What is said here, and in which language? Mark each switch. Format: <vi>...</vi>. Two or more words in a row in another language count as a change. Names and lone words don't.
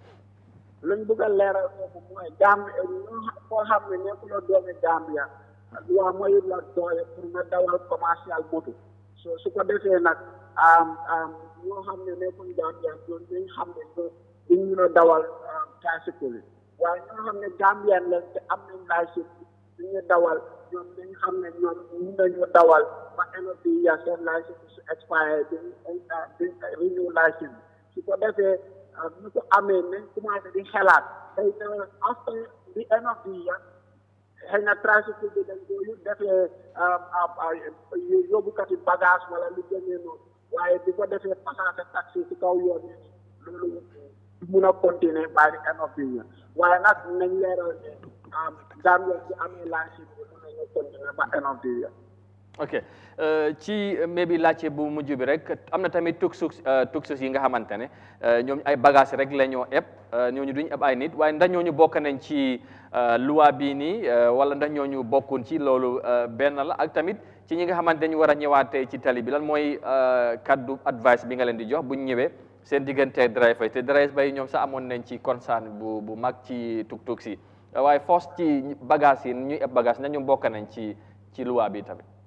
<wo>luñ bëgg a leeral foofu mooy Gambie koo xam ne nekkuloo doomi Gambia waaw mooy la doole pour nga dawal commercial moto su ko defee nag ñoo xam ne nekkuñ Gambia ñoom dañ xam ne duñ mën a dawal tricycle yi waaye ñoo xam ne Gambien lañ te am nañ licence bi ñu dawal ñoom dañ xam ne ñoom mun nañu dawal ba</wo> <en>end of the year</en> <wo>seen licence su expire dañ renew licence su ko defee ñu ko amee nañ commencé di xelaat xëy na</wo> <en>after the end of the year</en> <wo>xëy na tricycle bi dañ ko defee yóbbukati bagage wala lu demee noonu waaye di ko defee passage taxi ci kaw yoon yi loolu mun a continuer</wo> <en>by the end of the year</en> <wo>waaye nag nañ leeral ne Gambia bi amee licence bi mun nañu continuer ba</wo> <en>end of the year.</en> <wo>ok ci maybe laajte bu mujj bi rek am na tamit tuksus yi nga xamante ne ñoom ay bagages rek la ñoo eb ñooñu duñ eb ay nit waaye ndax ñooñu bokk nañ ci loi bii nii wala ndax ñooñu bokkun ci loolu benn la ak tamit ci ñi nga xamante ñu war a ñëwaatee ci tali bi lan mooy kaddu advice bi nga leen di jox buñ ñëwee seen diggante driver te driver yi ñoom sax amoon nañ ci concern bu mag ci tuk-tuk si waaye force ci bagages yi ñuy eb bagage ndax ñoom bokk nañ ci loi bi tamit.</wo>